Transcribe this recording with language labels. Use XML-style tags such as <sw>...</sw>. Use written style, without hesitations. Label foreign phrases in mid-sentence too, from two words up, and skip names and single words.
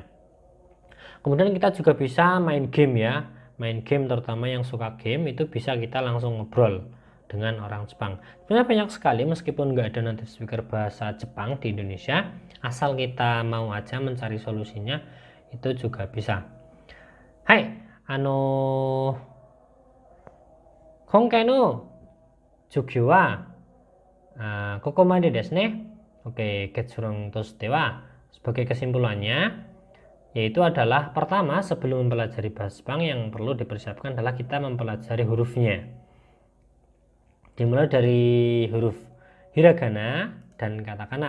<id>Kemudian kita juga bisa main game ya, main game terutama yang suka game itu bisa kita langsung ngobrol dengan orang Jepang. Sebenarnya banyak sekali meskipun nggak ada</id> <en>native speaker</en> <id>bahasa Jepang di Indonesia, asal kita mau aja mencari solusinya itu juga bisa.</id> <ja>はい、本回の授業はここまでですね.</ja> <id>Oke,</id> <ja>結論としては,</ja> <id>sebagai kesimpulannya yaitu adalah pertama, sebelum mempelajari bahasa Jepang yang perlu dipersiapkan adalah kita mempelajari hurufnya. Dimulai dari huruf hiragana dan katakana.</id>